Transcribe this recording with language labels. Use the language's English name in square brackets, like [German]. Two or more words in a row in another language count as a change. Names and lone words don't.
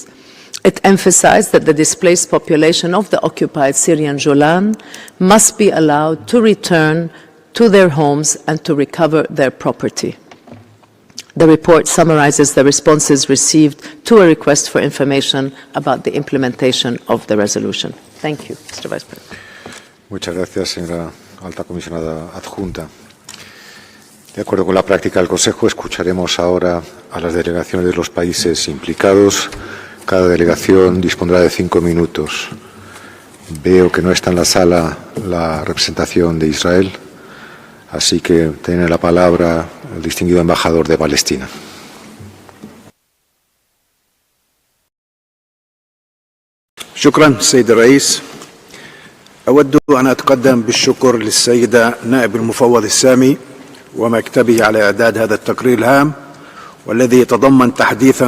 [English] It emphasized that the displaced population of the occupied Syrian Golan must be allowed to return to their homes and to recover their property. The report summarizes the responses received to a request for information about the implementation of the resolution. Thank you, Mr. Vice President. [Spanish] Muchas gracias, señora Alta Comisionada Adjunta. De acuerdo con la práctica del Consejo, escucharemos ahora a las delegaciones de los países implicados. Cada delegación dispondrá de 5 minutos. Veo que no está en la sala la representación de Israel, así que tiene la palabra el distinguido embajador de Palestina. [Arabic] شكرا سيد الرئيس. أود أن أتقدم بالشكر للسيدة نائب المفوض السامي ومكتبه على إعداد هذا التقرير الهام، والذي يتضمن تحديثا